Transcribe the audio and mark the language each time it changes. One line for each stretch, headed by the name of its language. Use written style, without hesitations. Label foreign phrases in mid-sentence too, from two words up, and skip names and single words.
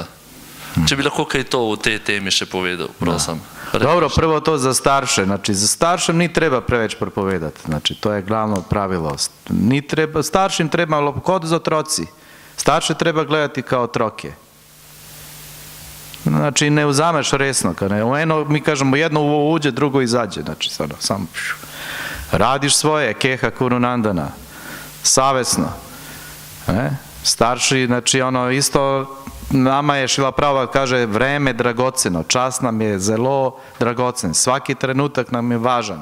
Slovenian: Če bi lahko kaj to v tej temi še povedal, prosim. Dobro, prvo to za starše. Znači, za staršem ni treba preveč propovedati. Znači,
Serbian: to je glavno pravilo.
Slovenian: Staršim treba kod za otroci. Starše treba gledati kao otroke.
Serbian: Znači, ne uzameš resno. Mi kažemo jedno uđe, drugo izađe. Znači, samo radiš svoje,
Sanskrit: keha kurunandana.
Serbian: Savesno. Starši, znači, isto nama je Šrila Prabhupada kaže vreme dragoceno,
Slovenian: čas nam je zelo dragocen,
Serbian: svaki trenutak nam je važan.